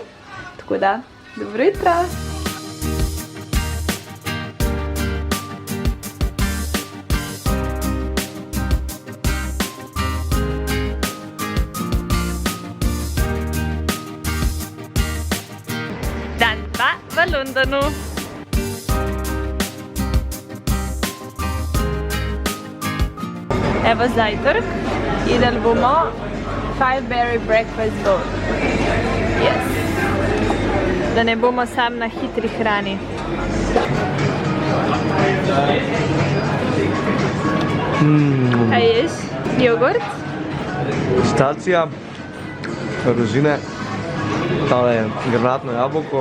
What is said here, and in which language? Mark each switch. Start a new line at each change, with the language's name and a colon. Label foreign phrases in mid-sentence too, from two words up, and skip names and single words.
Slovenian: Tako da, dobro jutro! Dan 2 v Londonu. Evo zajtrk. Jedli bomo
English: 5-berry breakfast bowl.
Slovenian: Yes. Da ne bomo sam na hitri hrani. Kaj ješ? Jogurt? Pistacija, rozine, tale granatno jabolko.